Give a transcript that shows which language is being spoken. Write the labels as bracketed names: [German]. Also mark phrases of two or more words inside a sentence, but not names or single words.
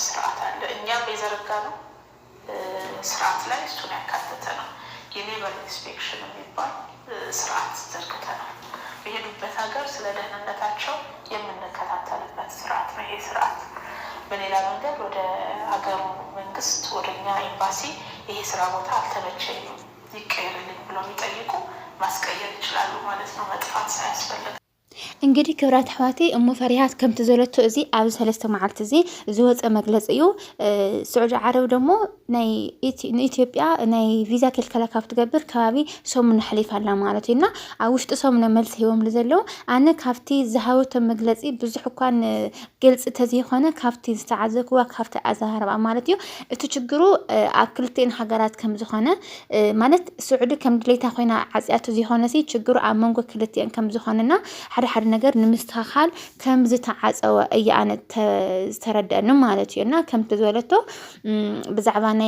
[Amharic] ስርዓት አለ። እኛም የዘረጋነው ስርዓት ላይ እሱን ያካተተ ነው። የሌበር ኢንስፔክሽን የሚባል ስርዓት ዘርግተናል። በሄዱበት ሀገር ስለ ደህንነታቸው የምንከታተልበት ስርዓት ነው። ይሄ ስርዓት በሌላ መንገድ ወደ ሀገሩ መንግስት ወደኛ ኤምባሲ ይሄ ስራ ቦታ አልተመቸኝም ይቀየርልኝ ብለው የሚጠይቁ ማስቀየር ይችላሉ ማለት ነው። መጥፋት ሳያስፈልግ [Tigrinya] እንግዲህ ክብራት ሕዋቴ እሞ ፈሪሃት ከም ትዘለቶ እዚ ኣብ 3 መዓልቲ እዚ ዝወፀ መግለፂ እዩ ስዑድ ዓረብ ደሞ ናይ ኢትዮጵያ ናይ ቪዛ ክልከላ ካብ ትገብር ከባቢ ሰሙን ሓሊፋላ ማለት እዩና ኣብ ውሽጢ ሰሙን መልስ ሂቦም ለዘለው ኣነ ካብቲ ዝሃወቶ መግለፂ ብዙሕ እኳን ግልጽ ተዘይኾነ ካብቲ ዝተዓዘብዋ ካብቲ ኣዛሃርባ ማለት እዩ እቲ ችግሩ ኣብ ክልቲአን ሃገራት ከም ዝኾነ ማለት ስዑድ ከም ድሌታ ኮይና ዓጽያቱ ዘይኾነሲ ችግሩ ኣብ መንጎ ክልቲአን ከም ዝኾነና ሓደ ነገር ንምስተኻል ከም ዝተዓጸወ እያ ኣነ ዝተረዳእኒ ማለት እዩና ከም ትዘለቶ ብዛዕባ